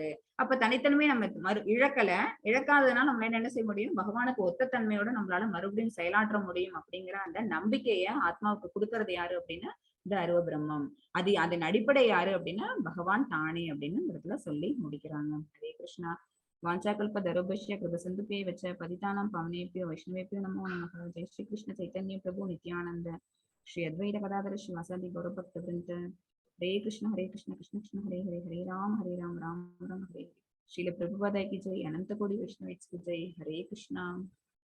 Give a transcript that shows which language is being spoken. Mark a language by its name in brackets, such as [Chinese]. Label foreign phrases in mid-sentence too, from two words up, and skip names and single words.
[Tamil] அப்ப தனித்தன்மையை நம்ம இழக்காததுனால நம்ம என்ன செய்ய முடியும், பகவானுக்கு ஒத்த தன்மையோட நம்மளால மறுபடியும் செயலாற்ற முடியும் அப்படிங்கிற அந்த நம்பிக்கைய ஆத்மாவுக்கு கொடுக்கறது யாரு அப்படின்னா இந்த அருவ பிரம்மம். அது அதன் அடிப்படை யாரு அப்படின்னா பகவான் தானே அப்படின்னு இந்த இடத்துல சொல்லி முடிக்கிறாங்க. ஹரே கிருஷ்ணா. [Sanskrit] वाञ्छाकल्पतरुभ्यश्च कृपसिन्धुभ्यश्च पतितानां पावनेभ्यो वैष्णवेभ्यो नमो नमः। जय श्री कृष्ण चैतन्य प्रभु नित्यानंद श्री अद्वैत गदाधर श्रीवासादि गौरभक्तवृंद। हरे कृष्ण कृष्ण कृष्ण हरे हरे, हरे राम राम राम हरे हरे। [Hindi] श्रील प्रभुपाद की जय, अनंत कोटि वैष्णव की जय। हरे कृष्णा।